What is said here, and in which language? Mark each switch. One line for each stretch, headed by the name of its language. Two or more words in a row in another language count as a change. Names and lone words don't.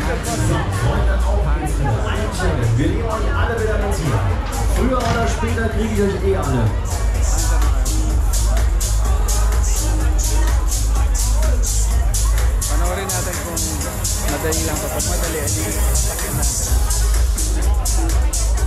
German: Einsteigen. Wir nehmen euch alle wieder mit hier. Früher oder später kriege ich euch eh alle.
Filipino: Panoorin natin kung madali lang. Kapag madali, hindi sakit natin.